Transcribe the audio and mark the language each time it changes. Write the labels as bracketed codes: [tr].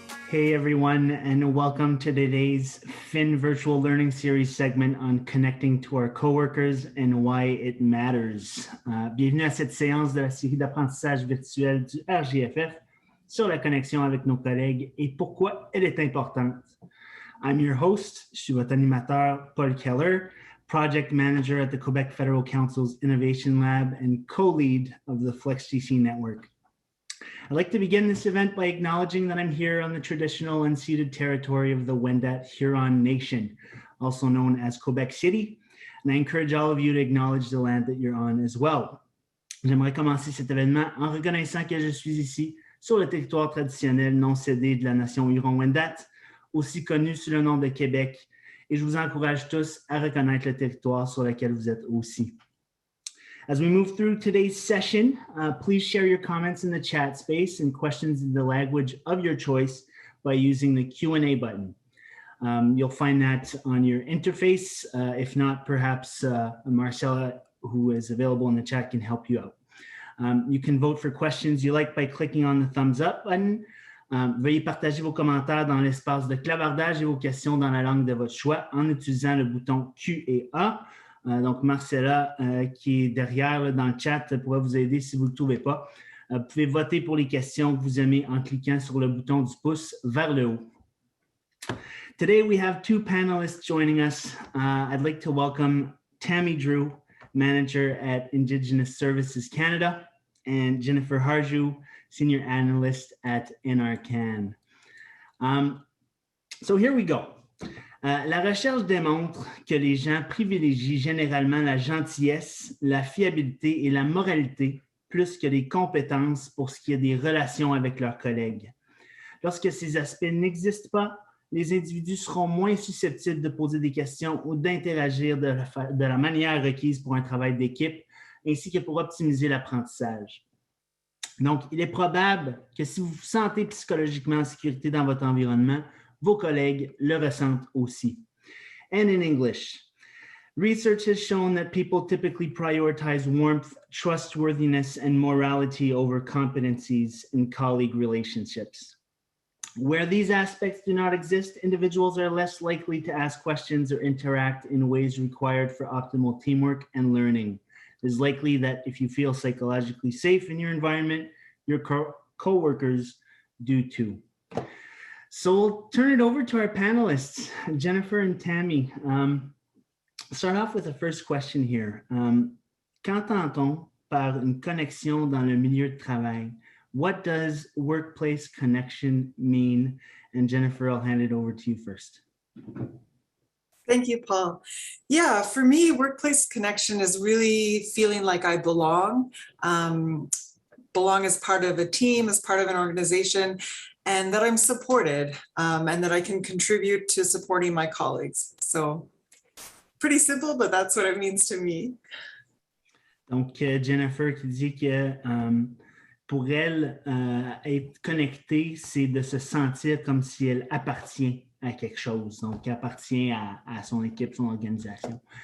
[en] Hey everyone, and welcome to today's Fin Virtual Learning Series segment on connecting to our coworkers and why it matters. [fr] Bienvenue à cette séance de la série d'apprentissage virtuel du RGFF sur la connexion avec nos collègues et pourquoi elle est importante. [en] I'm your host, [fr] je suis votre animateur, [en] Paul Keller, Project Manager at the Quebec Federal Council's Innovation Lab and co-lead of the FlexGC Network. I'd like to begin this event by acknowledging that I'm here on the traditional unceded territory of the Wendat Huron Nation, also known as Quebec City, and I encourage all of you to acknowledge the land that you're on as well. [fr] J'aimerais commencer cet événement en reconnaissant que je suis ici sur le territoire traditionnel non cédé de la nation Huron-Wendat, aussi connu sous le nom de Québec, et je vous encourage tous à reconnaître le territoire sur lequel vous êtes aussi. [en] As we move through today's session, please share your comments in the chat space and questions in the language of your choice by using the Q&A button. You'll find that on your interface. If not, perhaps Marcella, who is available in the chat, can help you out. You can vote for questions you like by clicking on the thumbs up button. [fr] Veuillez partager vos commentaires dans l'espace de clavardage et vos questions dans la langue de votre choix en utilisant le bouton Q et A. Donc, Marcella, qui est derrière là, dans le chat, pourra vous aider si vous ne le trouvez pas. Vous pouvez voter pour les questions que vous aimez en cliquant sur le bouton du pouce vers le haut. [en] Today, we have two panelists joining us. I'd like to welcome Tammy Drew, Manager at Indigenous Services Canada, and Jennifer Harju, Senior Analyst at NRCan. So here we go. [fr] La recherche démontre que les gens privilégient généralement la gentillesse, la fiabilité et la moralité plus que les compétences pour ce qui est des relations avec leurs collègues. Lorsque ces aspects n'existent pas, les individus seront moins susceptibles de poser des questions ou d'interagir de la manière requise pour un travail d'équipe, ainsi que pour optimiser l'apprentissage. Donc, il est probable que si vous vous sentez psychologiquement en sécurité dans votre environnement, vos collègues le ressentent aussi. [en] And in English, research has shown that people typically prioritize warmth, trustworthiness, and morality over competencies in colleague relationships. Where these aspects do not exist, individuals are less likely to ask questions or interact in ways required for optimal teamwork and learning. It is likely that if you feel psychologically safe in your environment, your coworkers do too. So we'll turn it over to our panelists, Jennifer and Tammy. Start off with the first question here. [fr] Qu'entend-on par une connexion dans le milieu de travail? [en] What does workplace connection mean? And Jennifer, I'll hand it over to you first. Thank you, Paul. Yeah, for me, workplace connection is really feeling like I belong. Belong as part of a team, as part of an organization, and that I'm supported and that I can contribute to supporting my colleagues. So pretty simple, but that's what it means to me. [fr] Donc, Jennifer qui dit que pour elle, être connectée, c'est de se sentir comme si elle appartient à quelque chose, donc appartient à son équipe, son organisation.